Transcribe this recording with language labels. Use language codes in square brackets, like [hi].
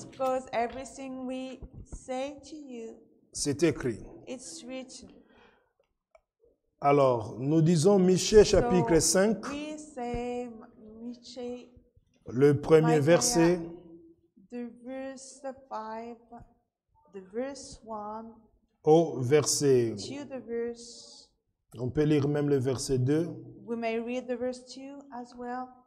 [en] Because everything we say to you, [fr] c'est écrit. [en] it's written. [fr] Alors, nous disons Michée chapitre 5, [en] We say Micaiah, [fr] le premier [en] Micaiah, [fr] verset, [en] the verse 5, the verse 1 [fr] au verset, [en] to the verse. [fr] on peut lire même le verset 2. [en] We may read the verse 2 as well.